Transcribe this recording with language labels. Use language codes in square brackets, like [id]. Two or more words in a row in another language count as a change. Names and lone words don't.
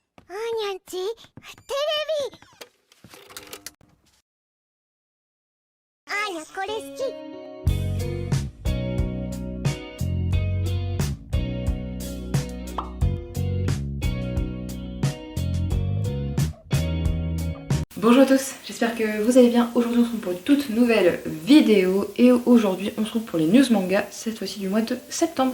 [ja] ーにゃんちテレビあーにゃこれ好き。 [fr] Bonjour à tous, j'espère que vous allez bien. Aujourd'hui on se retrouve pour une toute nouvelle vidéo et aujourd'hui on se retrouve pour les news manga, cette fois-ci du mois de septembre.